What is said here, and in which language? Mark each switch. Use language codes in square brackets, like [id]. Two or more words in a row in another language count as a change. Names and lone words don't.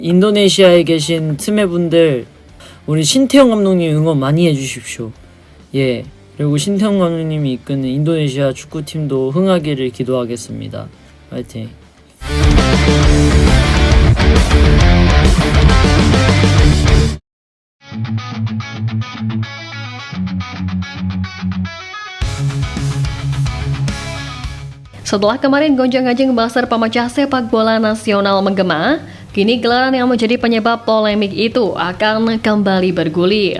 [ko] 인도네시아에 계신 트메분들, 우리 신태영 감독님 응원 많이 해주십시오. 예, 그리고 신태영 감독님이 이끄는 인도네시아 축구팀도 흥하기를 기도하겠습니다. 파이팅. [id] Setelah kemarin gonjang-ganjing buzzer pemecah sepak bola nasional menggema, kini gelaran yang menjadi penyebab polemik itu akan kembali bergulir.